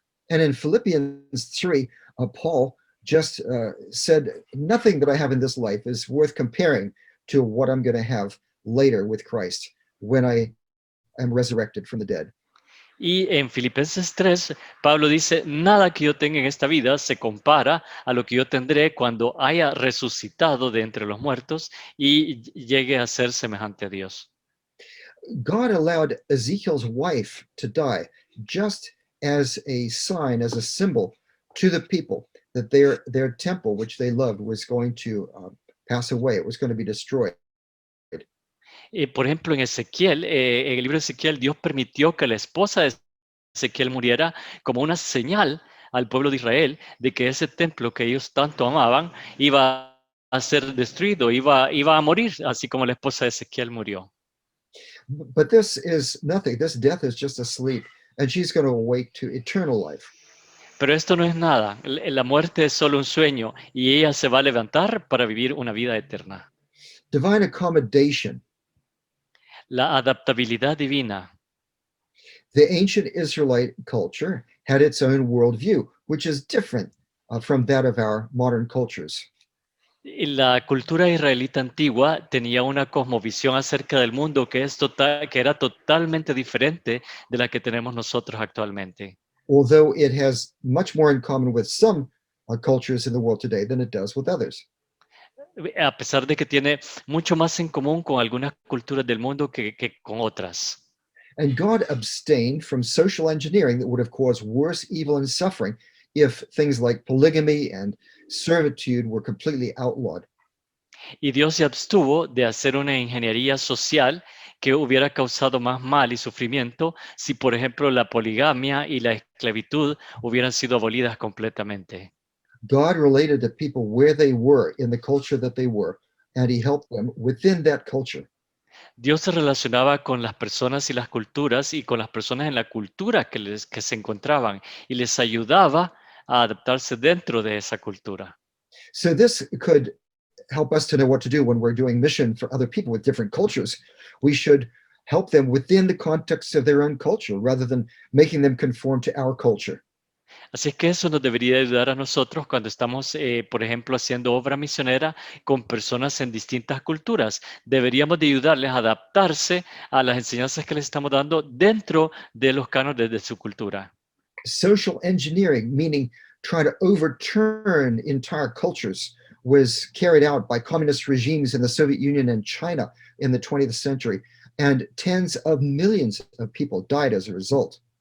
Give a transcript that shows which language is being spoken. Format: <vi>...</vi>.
<en>And in Philippians 3, Paul just said, nothing that I have in this life is worth comparing to what I'm going to have later with Christ when I am resurrected from the dead.</en> <es>Y en Filipenses 3, Pablo dice, nada que yo tenga en esta vida se compara a lo que yo tendré cuando haya resucitado de entre los muertos y llegue a ser semejante a Dios.</es> <en>God allowed Ezekiel's wife to die just as a sign, as a symbol to the people that their temple, which they loved, was going to pass away. It was going to be destroyed.</en> <es>Por ejemplo, en Ezequiel, en el libro de Ezequiel, Dios permitió que la esposa de Ezequiel muriera como una señal al pueblo de Israel de que ese templo que ellos tanto amaban iba a ser destruido, iba a morir, así como la esposa de Ezequiel murió.</es> <en>But this is nothing. This death is just a sleep, and she's going to awake to eternal life.</en> <es>Pero esto no es nada. La muerte es solo un sueño y ella se va a levantar para vivir una vida eterna.</es> <en>Divine accommodation.</en> <es>La adaptabilidad divina.</es> <en>The ancient Israelite culture had its own worldview, which is different from that of our modern cultures.</en> <es>La cultura israelita antigua tenía una cosmovisión acerca del mundo que era totalmente diferente de la que tenemos nosotros actualmente.</es> <en>Although it has much more in common with some cultures in the world today than it does with others.</en> <es>A pesar de que tiene mucho más en común con algunas culturas del mundo que con otras.</es> <en>And God abstained from social engineering that would have caused worse evil and suffering if things like polygamy and servitude were completely outlawed.</en> <es>Y Dios se abstuvo de hacer una ingeniería social que hubiera causado más mal y sufrimiento si, por ejemplo, la poligamia y la esclavitud hubieran sido abolidas completamente.</es> <en>God related to people where they were in the culture that they were, and he helped them within that culture.</en> <es>Dios se relacionaba con las personas y las culturas y con las personas en la cultura que se encontraban y les ayudaba a adaptarse dentro de esa cultura.</es> <en>So this could help us to know what to do when we're doing mission for other people with different cultures. We should help them within the context of their own culture rather than making them conform to our culture.</en> <es>Así es que eso nos debería ayudar a nosotros cuando estamos, por ejemplo, haciendo obra misionera con personas en distintas culturas. Deberíamos de ayudarles a adaptarse a las enseñanzas que les estamos dando dentro de los cánones de su cultura.</es> <en>Social engineering, meaning trying to overturn entire cultures, was carried out by communist regimes in the Soviet Union and China in the 20th century, and tens of millions of people died as a result.</en>